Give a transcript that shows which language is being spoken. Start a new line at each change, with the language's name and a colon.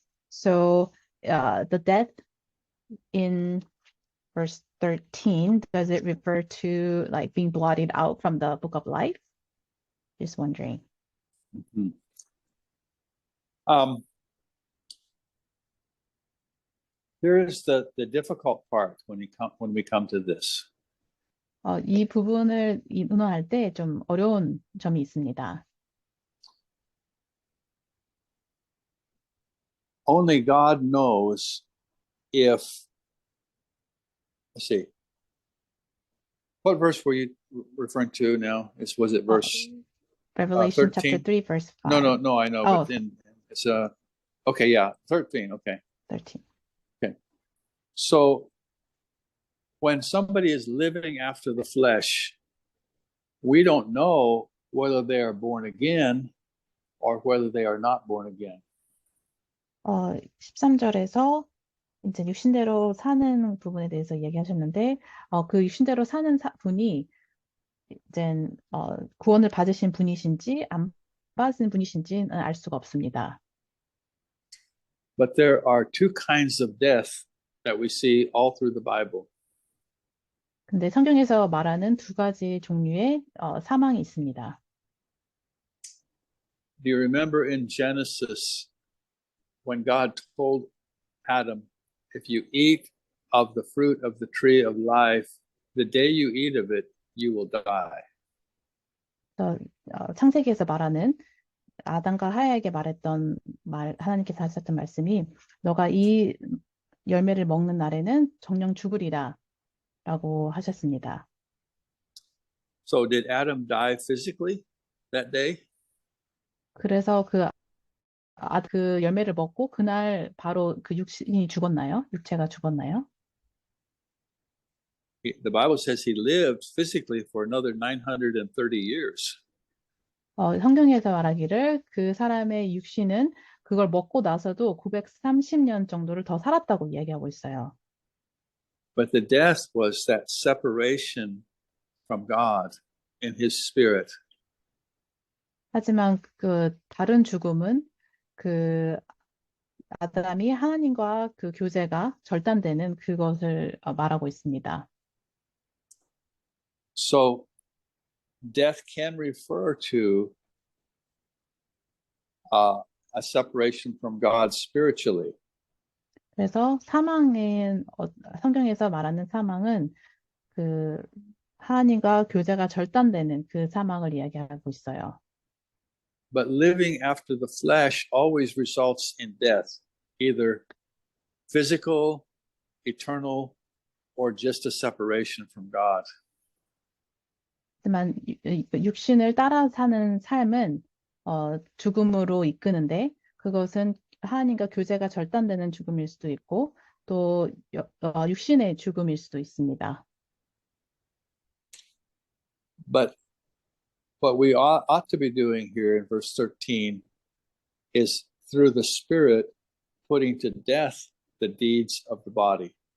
English: So the death in verse 13, does it refer to like being blotted out from the book of life? Just wondering. Mhm. Here's the difficult part when we come to this.
Korean: 이 부분을 의논할 때 좀 어려운 점이 있습니다.
English: Only God knows if, let's see, what verse were you referring to now? Was it verse Revelation 13? chapter 3, verse 5. No, I know, Oh. but then it's okay, yeah, 13, okay. 13. So when somebody is living after the flesh, we don't know whether they are born again or whether they are not born again.
Korean: 13절에서 이제 육신대로 사는 부분에 대해서 얘기하셨는데, 그 육신대로 사는 분이 이제 구원을 받으신 분이신지 안 받으신 분이신지는 알 수가 없습니다.
English: But there are two kinds of death that we see all through the Bible.
Korean: 근데 성경에서 말하는 두 가지 종류의 사망이 있습니다.
English: Do you remember in Genesis when God told Adam, if you eat of the fruit of the tree of life, the day you eat of it, you will die.
Korean: 창세기에서 말하는 아담과 하와에게 말했던 하나님께서 하셨던 말씀이 너가 이 열매를 먹는 날에는 정녕 죽으리라 라고 하셨습니다.
English: So did Adam die physically that day?
Korean: 그래서 그 열매를 먹고 그날 바로 그 육신이 죽었나요? 육체가 죽었나요?
English: The Bible says he lived physically for another 930 years.
Korean: 성경에서 말하기를 그 사람의 육신은 그걸 먹고 나서도 930년 정도를 더 살았다고 이야기하고 있어요.
English: But the death was that separation from God in his spirit.
Korean: 하지만 그 다른 죽음은 그 아담이 하나님과 그 교제가 절단되는 그것을 말하고 있습니다.
English: So death can refer to a separation from God spiritually.
Korean: 그래서 성경에서 말하는 사망은 그 하나님과 교제가 절단되는 그 사망을 이야기하고 있어요.
English: But living after the flesh always results in death, either physical, eternal, or just a separation from God.
Korean: 하지만 육신을 따라 사는 삶은 죽음으로 이끄는데 그것은 하나님과 교제가 절단되는 죽음일 수도 있고 또 육신의 죽음일 수도 있습니다.
English: But what we ought to be doing here in verse 13 is through the Spirit putting to death the deeds of the body.